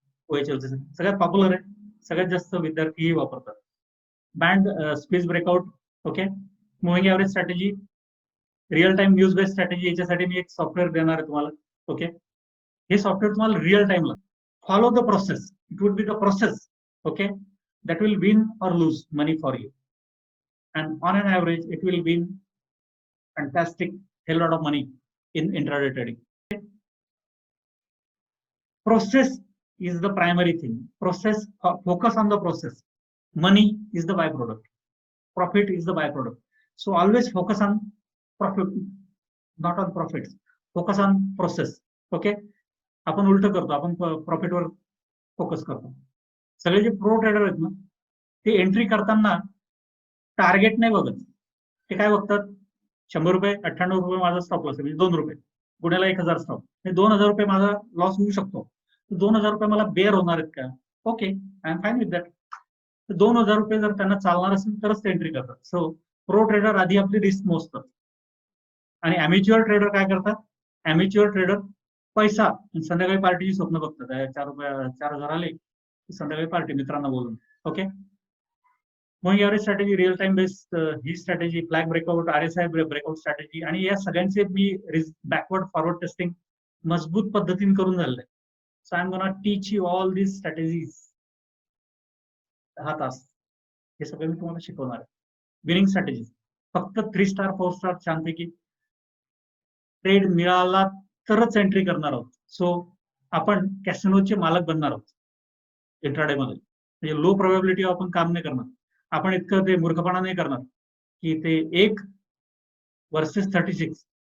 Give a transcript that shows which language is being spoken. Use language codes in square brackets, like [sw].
[mr] OHLC सगळ्यात popular आहे, सगळ्यात जास्त विद्यार्थीही वापरतात. [en] Band space breakout. Okay, moving average strategy, real time news based strategy. [mr] याच्यासाठी मी एक सॉफ्टवेअर देणार आहे तुम्हाला. ओके, हे सॉफ्टवेअर तुम्हाला रिअल टाइमला [en] Follow the process. It would be the process. Okay, that will win or lose money for you, and on an average it will win fantastic hell lot of money in intraday trading. Process is the primary thing. Process, focus on the process. Money is the byproduct, profit is the byproduct. So always focus on profit, not on profits. Focus on process. [mr] Okay, आपण उलट करतो, आपण profit वर focus करतो. सगळे जे pro trader आहेत ना, ते एंट्री करताना टार्गेट नाही बघत. ते काय बघतात, 100 रुपये, 98 रुपये माझा स्टॉप लॉस आहे, म्हणजे 2 रुपये गुण्याला 1000 स्टॉप, 2000 रुपये माझा लॉस होऊ शकतो. 2000 रुपये मला बेअर होणार आहेत का? Okay, [en] I am fine with that. [mr] 2000 रुपये जर त्यांना चालणार असेल तरच ते एंट्री करतात. सो प्रो ट्रेडर आधी आपली रिस्क मोजतात. आणि अॅमेच्युअर ट्रेडर काय करतात? अॅमेच्युअर ट्रेडर पैसा, संध्याकाळी पार्टीची स्वप्न बघतात. 4,000 आले, संध्याकाळी पार्टी मित्रांना बोलून. ओके, मग average strategy, real time based ही strategy, flag breakout, RSI breakout strategy, आणि या सगळ्यांचे मी बॅकवर्ड फॉरवर्ड टेस्टिंग मजबूत पद्धतीने करून झालेलं आहे. [en] So I am gonna teach you all these strategies. [mr] 10 तास हे सगळं मी तुम्हाला शिकवणार आहे. विनिंग स्ट्रॅटेजीज फक्त 3 स्टार 4 स्टार छानपैकी ट्रेड मिळाला तरच एंट्री करणार आहोत. सो आपण कॅसिनोचे मालक बनणार आहोत इंट्राडे मध्ये. म्हणजे लो प्रोबॅबिलिटी आपण काम नाही करणार. आपण इतकं ते मूर्खपणा नाही करणार की ते 1 वर्सेस 36.